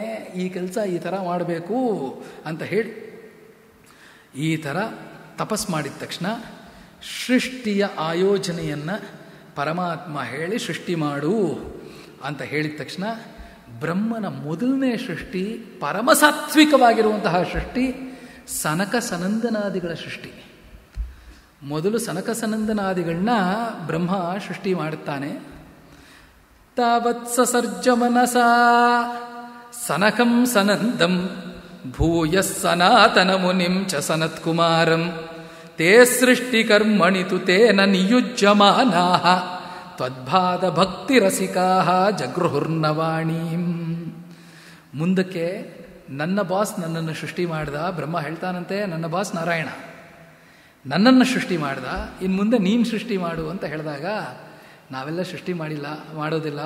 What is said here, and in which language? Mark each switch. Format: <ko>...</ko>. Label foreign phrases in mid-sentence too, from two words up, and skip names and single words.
<kn>ಈ ಕೆಲಸ ಈ ಥರ ಮಾಡಬೇಕು ಅಂತ ಹೇಳಿ ಈ ಥರ ತಪಸ್ಸು ಮಾಡಿದ ತಕ್ಷಣ ಸೃಷ್ಟಿಯ ಆಯೋಜನೆಯನ್ನು ಪರಮಾತ್ಮ ಹೇಳಿ ಸೃಷ್ಟಿ ಮಾಡು ಅಂತ ಹೇಳಿದ ತಕ್ಷಣ ಬ್ರಹ್ಮನ ಮೊದಲನೇ ಸೃಷ್ಟಿ ಪರಮಸಾತ್ವಿಕವಾಗಿರುವಂತಹ ಸೃಷ್ಟಿ ಸನಕ ಸನಂದನಾದಿಗಳ ಸೃಷ್ಟಿ. ಮೊದಲು ಸನಕ ಸನಂದನಾದಿಗಳನ್ನ ಬ್ರಹ್ಮ ಸೃಷ್ಟಿ ಮಾಡುತ್ತಾನೆ.</kn> <sa>ತಾವತ್ಸರ್ಜ ಮನಸ ಸನಕಂ ಸನಂದಂ ಭೂಯ ಸನಾತನ ಮುನಿಂ ಚ ಸನತ್ಕುಮಾರಂ ತೇ ಸೃಷ್ಟಿಕರ್ಮಣಿ ತು ತೇನ ನಿಯುಜ್ಯಮಾನಾಃ ತ್ವದ್ಭಾದ ಭಕ್ತಿರಸಿಕಾಃ ಜಗೃಹುರ್ನವಾಣೀಂ.</sa> <kn>ಮುಂದಕ್ಕೆ ನನ್ನ ಬಾಸ್ ನನ್ನನ್ನು ಸೃಷ್ಟಿ ಮಾಡ್ದ. ಬ್ರಹ್ಮ ಹೇಳ್ತಾನಂತೆ, ನನ್ನ ಬಾಸ್ ನಾರಾಯಣ ನನ್ನನ್ನು ಸೃಷ್ಟಿ ಮಾಡ್ದ, ಇನ್ನು ಮುಂದೆ ನೀನು ಸೃಷ್ಟಿ ಮಾಡು ಅಂತ ಹೇಳಿದಾಗ ನಾವೆಲ್ಲ ಸೃಷ್ಟಿ ಮಾಡೋದಿಲ್ಲ.</kn>